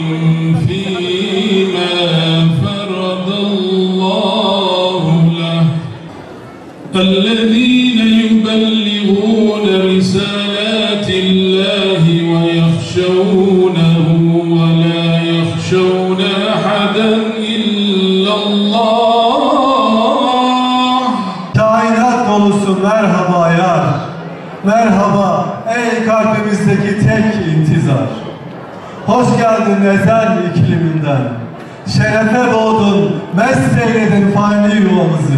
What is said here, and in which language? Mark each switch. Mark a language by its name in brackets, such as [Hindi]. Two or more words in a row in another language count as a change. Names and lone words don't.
[Arabic] فيما فرض الله له الذين يبلغون رسالات الله ويخشونه ولا يخشون أحدا إلا الله. [Turkish] Kainat dolusu merhaba yar, merhaba ey kalbimizdeki tek intizar. Hoş geldin ezel ikliminden, şerefe doğdun, mest eyledin fani yuvamızı.